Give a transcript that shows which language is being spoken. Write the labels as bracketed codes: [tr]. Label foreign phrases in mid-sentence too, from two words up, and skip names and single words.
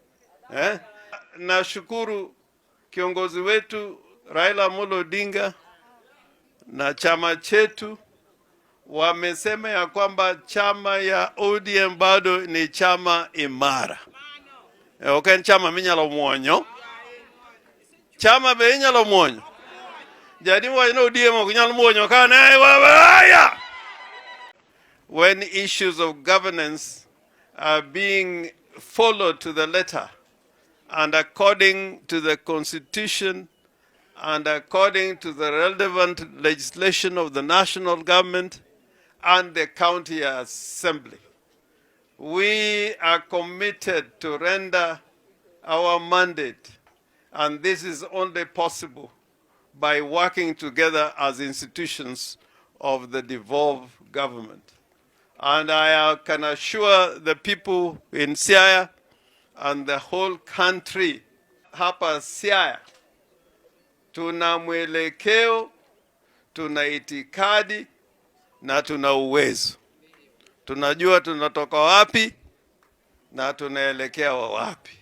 [sw] Nashukuru kiongozi wetu Raila Odinga na chama chetu wamesema ya kwamba chama ya ODM bado ni chama imara. [luo] Okay, chama minyalo muonyo. Chama be inyalo muonyo. Jadi wa no ODM okunyalo muonyo kana waya. [en] When issues of governance are being followed to the letter and according to the constitution and according to the relevant legislation of the national government and the county assembly, we are committed to render our mandate, and this is only possible by working together as institutions of the devolved government. And I can assure the people in Siaya and the whole country, [sw] hapa Siaya, tuna mwelekeo, tuna itikadi na tuna uwezo. Tunajua tunatoka wapi na tunaelekea wapi.